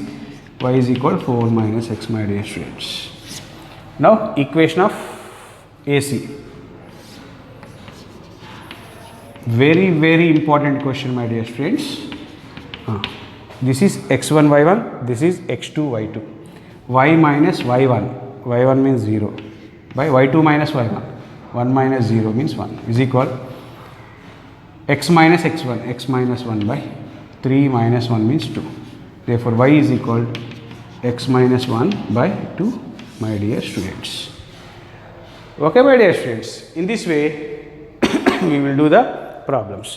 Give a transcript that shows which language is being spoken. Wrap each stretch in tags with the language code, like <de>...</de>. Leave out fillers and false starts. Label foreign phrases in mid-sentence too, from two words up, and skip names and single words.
<en>Y is equal to 4 minus x, my dear students. Now, equation of AC. Very, very important question, my dear students. This is x1 y1, this is x2 y2. Y minus y1, y1 means 0 by y2 minus y1, 1 minus 0 means 1 is equal x minus x1, x minus 1 by 3 minus 1 means 2. Therefore, y is equal to x minus 1 by 2, my dear students. Okay, my dear students. In this way, we will do the problems.</en>